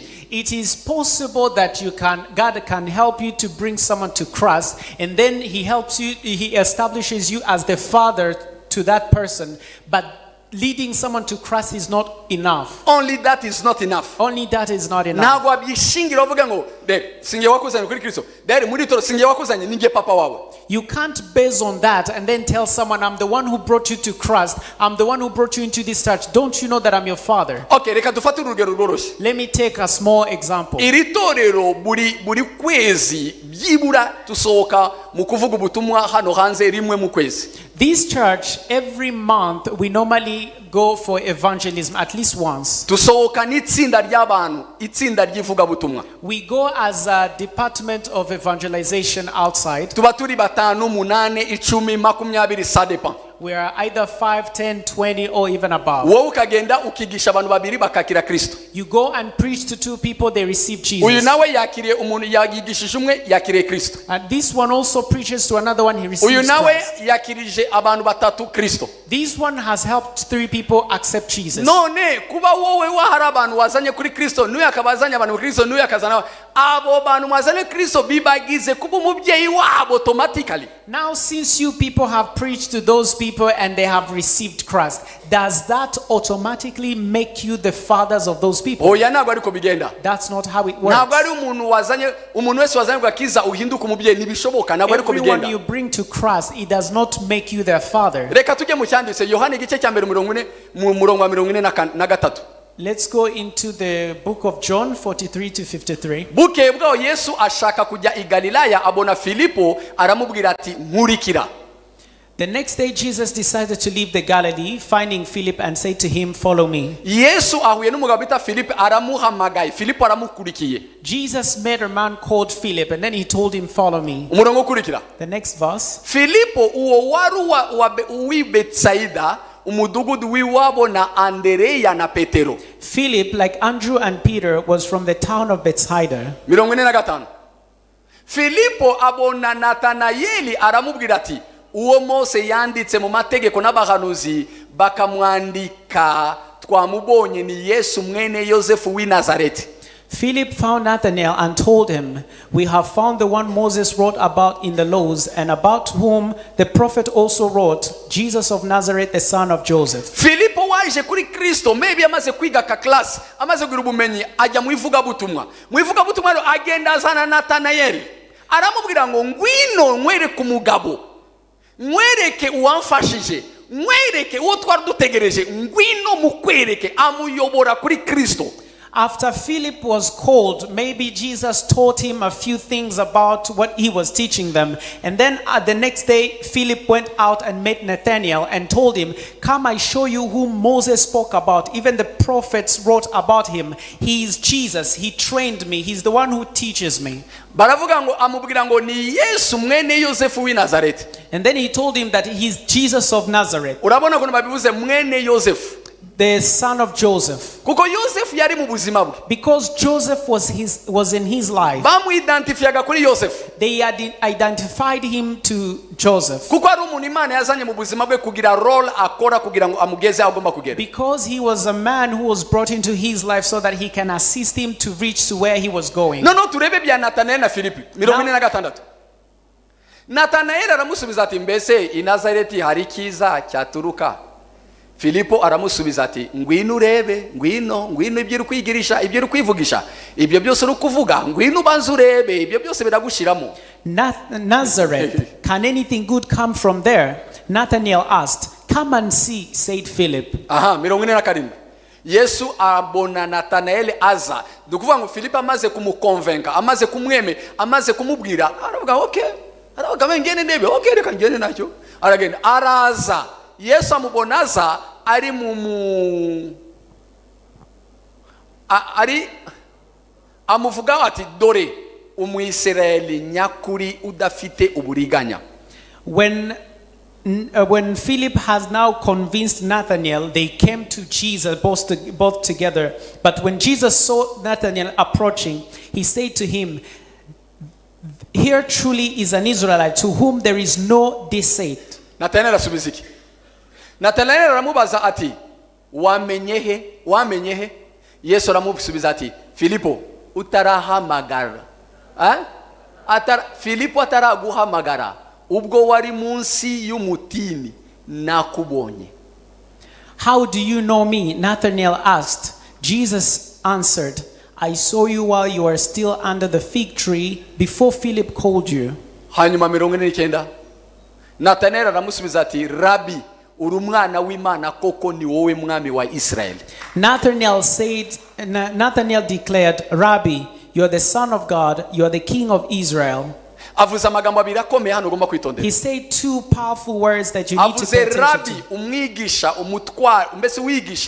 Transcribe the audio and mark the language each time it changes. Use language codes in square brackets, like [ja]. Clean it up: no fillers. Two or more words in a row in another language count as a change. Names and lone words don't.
[en] It is possible that God can help you to bring someone to Christ, and then he helps you, he establishes you as the father to that person, but leading someone to Christ is not enough. Only that is not enough. Only that is not enough. [rw] Ntabwo abishingira uvuga ngo singe wakuzanye kuri Kristo. Muri Itorero singe wakuzanye ninge papa wawe. [en] You can't base on that and then tell someone, I'm the one who brought you to Christ. I'm the one who brought you into this church. Don't you know that I'm your father? [rw] Okay, reka dufate urugero rworoshye. [en] Let me take a small example. [rw] Iri torero buri kwezi byibura tusohoka mu kuvuga ubutumwa hano hanze rimwe mu kwezi. [en] This church, every month, we normally go for evangelism at least once. [rw] Tusohoka n'itsinda ry'abantu, itsinda ry'ivuga butumwa. [en] We go as a department of evangelization outside. [rw] Tuba turi 5, 8, 10, 20 [fr] ça dépend. [en] We are either 5, 10, 20, or even above. [rw] wowe ukagenda ukigisha abantu babiri bakakira Kristo. [en] You go and preach to 2 people, they receive [rw] Uyu [en] Jesus. [rw] nawe yakiriye umuntu yagigishije umwe yakiriye Kristo. [en] And this one also preaches to another one, he [rw] Uyu [en] receives [rw] nawe [en] Christ. [rw] yakirije abantu batatu Kristo. [en] This one has helped 3 people accept Jesus. [rw] None kuba wowe wahari abantu wazanye kuri Kristo n'uyu akabazanya abantu kuri Kristo n'uyu akazana abo bantu mwazanye Kristo bibagize kuba umubyeyi wabo automatically. [en] Now, since you people have preached to those people and they have received Christ, does that automatically make you the fathers of those people? [rw] Oya ntabwo ariko bigenda. [en] That's not how it works. [rw] Ntabwo ari umuntu wese wazanye kugakiza uhinduka umubyeyi ntibishoboka ntabwo ariko [en] Everyone [rw] bigenda. [en] you bring to Christ, it does not make you their father. [rw] Reka tujye mu cyanditse Yohana igice cya mbere mu murongo wa 43. [en] Let's go into the book of John 43 to 53. [rw] Bukeye bwaho Yesu ashaka kujya i Galilaya abona Filipo aramubwira ati nkurikira. [en] The next day, Jesus decided to leave the Galilee, finding Philip and said to him, "Follow me." [rw] Yesu ahuye n'umugabo bita Filipo aramuhamagaye Filipo aramukurikiye. [en] Jesus met a man called Philip and then he told him, "Follow me." [rw] Umurongo ukurikira. [en] The next verse. [rw] Filipo uwo wari uwi Betsaida umudugudu w'iwabo na Andereya na Petero. [en] Philip, like Andrew and Peter, was from the town of Bethsaida. 45. [rw] Filipo abona Natanayeli aramubwira ati uwo Mose yanditse mu mategeko n'abahanuzi bakamwandika twamubonye ni Yesu mwene Yosefu w'i Nazareti. [en] Philip found Nathanael and told him, "We have found the one Moses wrote about in the laws and about whom the prophet also wrote, Jesus of Nazareth, the son of Joseph." [rw] Filipo waje kuri Kristo maybe amaze kwiga ka class amaze kugira ubumenyi ajya mu ivugabutumwa agenda azana Natanayeli aramubwira ngo ngwino nkwereke umugabo nkwereke uwamfashije nkwereke uwo twari dutegereje ngwino mukwereke amuyobora kuri Kristo. [en] After Philip was called, maybe Jesus taught him a few things about what he was teaching them. And then the next day, Philip went out and met Nathanael and told him, "Come, I show you whom Moses spoke about. Even the prophets wrote about him. He is Jesus. He trained me. He's the one who teaches me." [rw] Baravuga ngo amubwira ngo ni Yesu mwene Yosefu w'i Nazareti. [en] And then he told him that he's Jesus of Nazareth, [rw] Urabona kuno babivuze mwene Yosefu. [en] the son of Joseph. [rw] Kuko Yosefu yari mu buzima bwe. [en] Because Joseph was in his life. [rw] Bamuidentifiyaga kuri Yosefu. [en] They had identified him to Joseph. [rw] Kuko ari umuntu Imana yazanye mu buzima bwe kugira role akora kugira ngo amugeze aho agomba kugera. [en] Because he was a man who was brought into his life so that he can assist him to reach to where he was going. [rw] No turebe bya Nathanael na Filipi 46. Nathanael aramusubiza ati mbese i Nazareti hari kiza cyaturuka. Filipo aramusubiza ati ngwino urebe ngwino ibyo kwigirisha ibyo kwivugisha ibyo byose uri kuvuga ngwino ubanze urebe ibyo byose biragushiramo. [en] Nazareth, can anything good come from there? Nathanael asked. "Come and see," said Philip. 47. [rw] Yesu abona Nathanael aza dukuvuga ngo Filipo amaze kumukonvenka amaze kumweme amaze kumubwira aravuga aravuga ngene ndebe reka ngene nacyo aragenda araza. Yesu amubona aza ari amuvuga ati dore umwisirayeli nyakuri udafite uburiganya. [en] When Philip has now convinced Nathanael, they came to Jesus both together. But when Jesus saw Nathanael approaching, he said to him, "Here truly is an Israelite to whom there is no deceit." [rw] Nathanael asubiziki. Nathanael aramubaza ati wamenyehe? Yesu aramusubiza ati Filipo utarahamagara. Filipo ataraguhamagara ubwo wari munsi y'umutini nakubonye. [en] "How do you know me?" Nathanael asked. Jesus answered, "I saw you while you were still under the fig tree before Philip called you." [rw] Hanyuma 49. Nathanael aramusubiza ati Rabbi uri umwana w'Imana koko ni wowe mwami wa Israeli. [en] Nathanael declared, "Rabbi, you are the son of God, you are the king of Israel." [rw] Avuze amagambo abiri akomeye hano ugomba kwitondera. [en] He said 2 powerful words that you need to pay attention Rabbi to. [rw] umwigisha umutwara mbese wigisha.